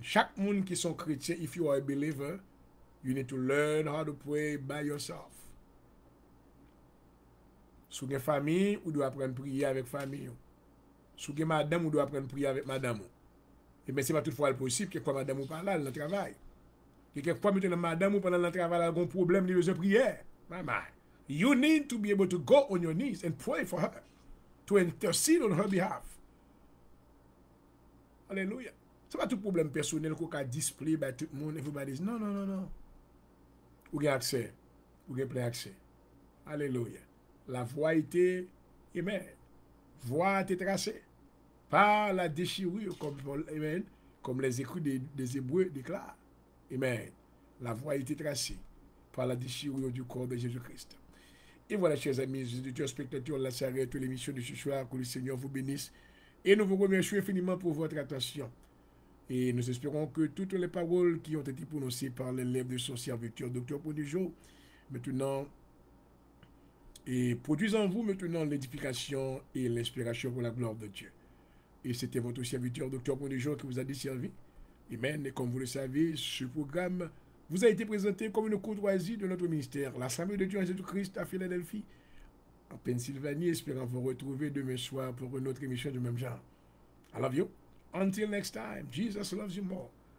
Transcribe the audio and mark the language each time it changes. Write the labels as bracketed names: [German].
[French] Chaque monde qui sont chrétiens, [English] if you are a believer, you need to learn how to pray by yourself. [French] Si vous avez une famille, vous devez apprendre à prier avec famille. Si vous avez madame, vous devez apprendre à prier avec madame. Et bien, ce n'est pas toutefois possible que quand madame vous parle dans le travail. Et quelquefois, maintenant, madame, pendant le travail, elle a un problème, elle a besoin de prière. [English] You need to be able to go on your knees and pray for her. To intercede on her behalf. Alléluia. [French] Ce n'est pas tout problème personnel qu'on a display by tout le monde. Everybody dit, non. Vous avez accès. Vous avez plein accès. Alléluia. La voie était, amen. Voie était tracée par la déchirure, amen, comme les écrits des Hébreux déclarent. Amen. La voie était tracée par la déchirure du corps de Jésus-Christ. Et voilà, chers amis, auditeurs, spectateurs, la s'arrête de l'émission de ce soir. Que le Seigneur vous bénisse. Et nous vous remercions infiniment pour votre attention. Et nous espérons que toutes les paroles qui ont été prononcées par les lèvres de son serviteur, Dr. Ponijo, maintenant, et produisent en vous maintenant l'édification et l'inspiration pour la gloire de Dieu. Et c'était votre serviteur, Dr. Ponijo, qui vous a desservi. Amen. Et comme vous le savez, ce programme vous a été présenté comme une courtoisie de notre ministère, l'Assemblée de Dieu en Jésus-Christ à Philadelphie, en Pennsylvanie, espérant vous retrouver demain soir pour une autre émission du même genre. [English] I love you. Until next time, Jesus loves you more.